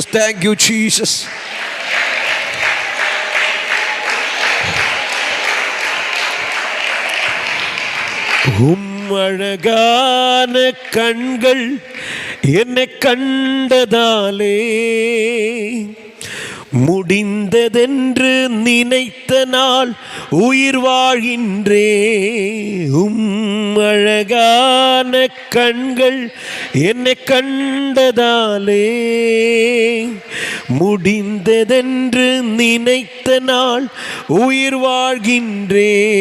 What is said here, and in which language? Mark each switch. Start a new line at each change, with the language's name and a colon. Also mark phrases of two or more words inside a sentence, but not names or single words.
English: Thank you, Jesus.
Tamil: அழகான கண்கள் என்னை கண்டதாலே முடிந்ததென்று நினைத்த நாள் உயிர் வாழ்கின்றே. அழகான கண்கள் என்னை கண்டதாலே முடிந்ததென்று நினைத்த நாள் உயிர் வாழ்கின்றே.